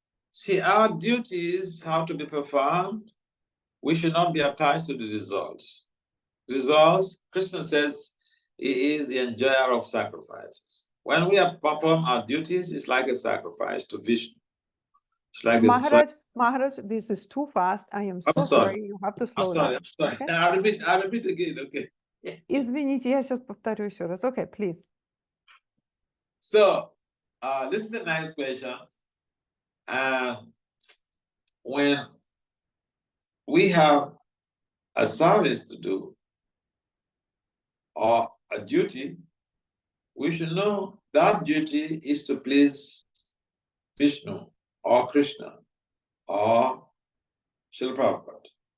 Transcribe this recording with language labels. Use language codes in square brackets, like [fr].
[en] See, our duties have to be performed. We should not be attached to the results. Results, Krishna says, he is the enjoyer of sacrifices. When we perform our duties, it's like a sacrifice to Vishnu. It's like Maharaj, this is too fast. I am so sorry. You have to slow down. I'm sorry. Okay? I'll repeat again, okay? [ru] Извините, я сейчас повторю еще раз. [en] Okay, please. So, this is a nice question. When we have a service to do or a duty, we should know that duty is to please Vishnu or Krishna or Srila Prabhupada.